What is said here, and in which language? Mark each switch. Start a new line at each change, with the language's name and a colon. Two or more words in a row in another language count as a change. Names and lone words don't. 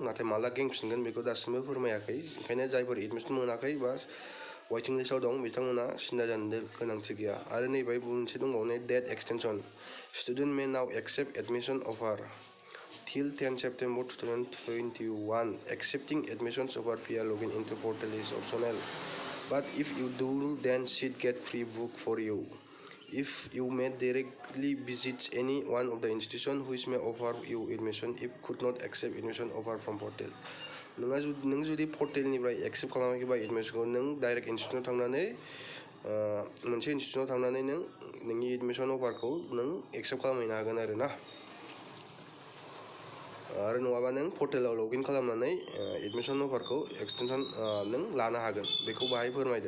Bodo: नाथाय माला गेंफिनगोन बेखौ दासिमबो फोरमायाखै। ओंखायनो जायफोर एडमिसन मोनाखै बा
English: waiting list
Bodo: दं बिथांमोना सिन्था जानो गोनांथि गैया। आरो नैबे मोनसे दंबावो,
English: date extension. student may now accept admission offer till 10 September 2021. Accepting admissions offer via login into portal is optional, but if you do, then seat get pre-booked for you. If you may directly visit any one of the institution which may offer you admission if could not accept admission offer from portal.
Bodo: नों जुदि पर्टेलनिफ्राय एक्सेप्ट खालामाखैबा एडमिसनखौ, नों डाइरेक्ट इनस्टिटिउटआव थांनानै मोनसे इनस्टिटिउटआव थांनानै नोंनि एडमिसन अफारखौ नों एक्सेप्ट खालामहैनो हागोन आरो ना। आरो नङाबा नों पर्टेलाव लगइन खालामनानै एडमिसन अफारखौ एक्सटेनसन नों लानो हागोन, बेखौ बाहाय फोरमायदों।